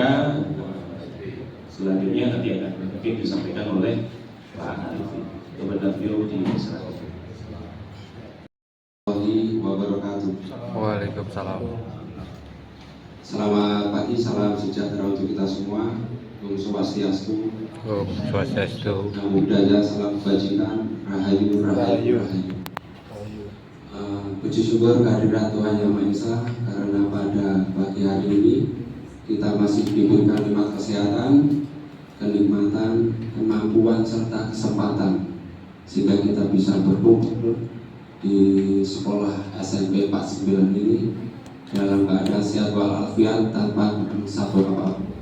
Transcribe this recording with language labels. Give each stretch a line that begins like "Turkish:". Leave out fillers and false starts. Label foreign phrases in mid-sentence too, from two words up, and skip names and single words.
Indonesian: Selanjutnya nanti akan mungkin disampaikan oleh Pak Arifin. Kepada beliau diserahkan.
Arabic: Wabarakatuh. Waalaikumsalam.
Indonesian: Selamat pagi, salam sejahtera untuk kita semua.
Sanskrit: Om Swastiastu, Om Swastiastu.
Pali: Namo Buddhaya,
Indonesian: salam kebajikan, Rahayu, Rahayu, Rahayu. Puji syukur kehadirat Tuhan Yang Maha Esa, karena pada pagi hari ini kita masih diberikan nikmat kesehatan, kenikmatan, kemampuan serta kesempatan sehingga kita bisa berkumpul di sekolah SMP 49 ini dalam keadaan sehat walafiat tanpa sabot apa-apa.